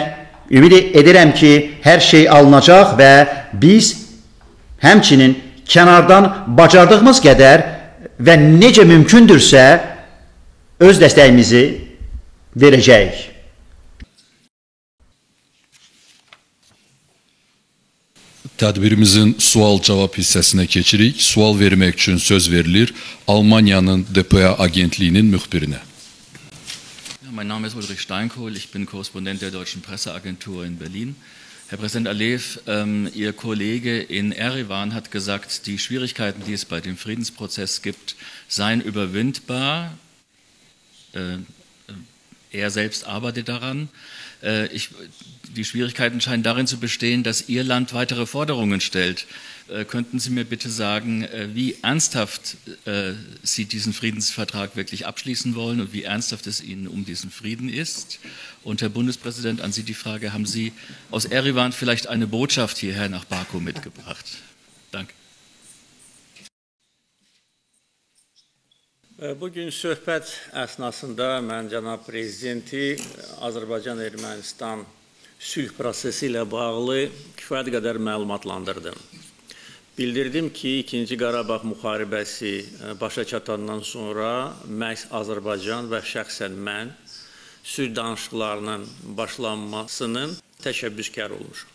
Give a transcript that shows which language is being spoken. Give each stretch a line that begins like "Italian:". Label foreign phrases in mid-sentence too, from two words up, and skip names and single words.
Azerbaijani: Ümid edirəm ki, hər şey alınacaq və biz həmçinin kənardan bacardığımız qədər və necə mümkündürsə öz dəstəyimizi verəcəyik. Tədbirimizin sual-cavab hissəsinə keçirik. Sual vermək üçün söz verilir Almaniyanın DPA agentliyinin müxbirinə.
German: Mein Name ist Ulrich Steinkohl, ich bin Korrespondent der Deutschen Presseagentur in Berlin. Herr Präsident Aliyev, Ihr Kollege in Erivan hat gesagt, die Schwierigkeiten, die es bei dem Friedensprozess gibt, seien überwindbar. Er selbst arbeitet daran. Die Schwierigkeiten scheinen darin zu bestehen, dass Ihr Land weitere Forderungen stellt. Könnten Sie mir bitte sagen, wie ernsthaft Sie diesen Friedensvertrag wirklich abschließen wollen und wie ernsthaft es Ihnen um diesen Frieden ist? Und Herr Bundespräsident, an Sie die Frage, haben Sie aus Erivan vielleicht eine Botschaft hierher nach Baku mitgebracht? Danke.
Azerbaijani: Bugün söhbət əsnasında mən cənab prezidenti Azərbaycan-Ermənistan sülh prosesi ilə bağlı kifayət qədər məlumatlandırdım. Bildirdim ki, 2-ci Qarabağ müharibəsi başa çatandan sonra məhz Azərbaycan və şəxsən mən sülh danışıqlarının başlanmasının təşəbbüskar olmuşam.